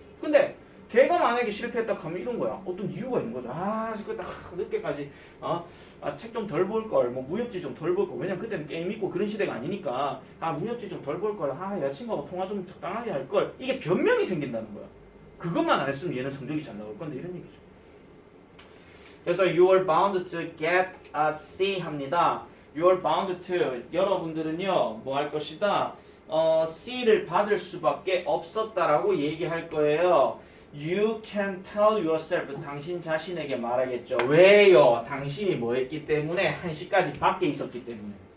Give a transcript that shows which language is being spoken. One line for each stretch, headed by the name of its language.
Korean: 근데 걔가 만약에 실패했다 하면 이런 거야. 어떤 이유가 있는 거죠. 그때 늦게까지 책 좀 덜 볼 걸, 뭐 무협지 좀 덜 볼 걸. 왜냐면 그때는 게임 있고 그런 시대가 아니니까 무협지 좀 덜 볼 걸. 여자친구하고 통화 좀 적당하게 할 걸. 이게 변명이 생긴다는 거야. 그것만 안 했으면 얘는 성적이 잘 나올 건데 이런 얘기죠. 그래서
English: you are bound to get a C 합니다. You are bound to
Korean: 여러분들은요 뭐 할 것이다. C를 받을 수밖에 없었다라고 얘기할 거예요.
English: You can tell yourself.
Korean: 당신 자신에게 말하겠죠. 왜요? 당신이 뭐 했기 때문에 1시까지 밖에 있었기 때문에.